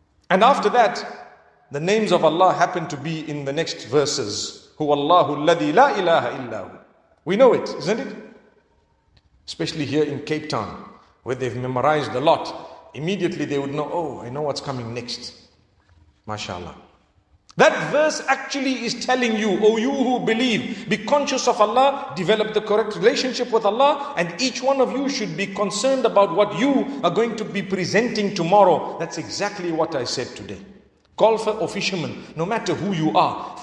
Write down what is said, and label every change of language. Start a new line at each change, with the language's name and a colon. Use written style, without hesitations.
English: And after that, the names of Allah happen to be in the next verses.
Arabic: هو الله الذي لا إله إلا هو.
English: We know it, isn't it? Especially here in Cape Town, where they've memorized a lot. Immediately they would know, oh, I know what's coming next. MashaAllah. That verse actually is telling you, oh, you who believe, be conscious of Allah, develop the correct relationship with Allah, and each one of you should be concerned about what you are going to be presenting tomorrow. That's exactly what I said today. Golfer or fisherman, no matter who you are,